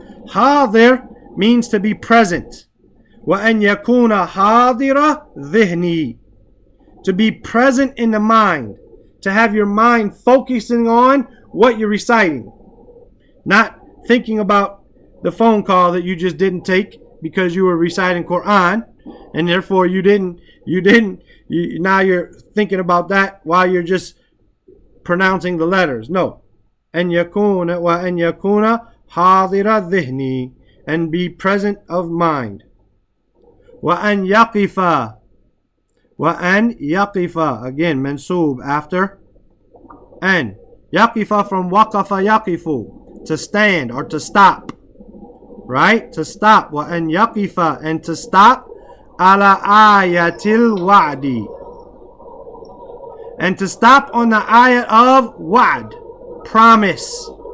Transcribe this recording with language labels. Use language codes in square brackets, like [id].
[en] Hadir means to be present. [ar] وَأَنْ يَكُونَ حَاضِرَ ذِهْنِي, [en] to be present in the mind, to have your mind focusing on what you're reciting, not thinking about the phone call that you just didn't take because you were reciting Qur'an, and therefore now you're thinking about that while you're just pronouncing the letters. No. [ar] أَنْ يَكُونَ وَأَنْ يَكُونَ حَاضِرَ ذِهْنِي, [en] and be present of mind. [ar] وَأَنْ يَقِفَ, وَأَنْ يَقِفَ, [en] again mansoob after and. يَقِفَ from وَقَفَ يَقِفُ, to stand or to stop, right? To stop. وَأَنْ يَقِفَ, and to stop. [ar] عَلَى آيَةِ الْوَعْدِ, [en] and to stop on the ayat of wa'd, promise.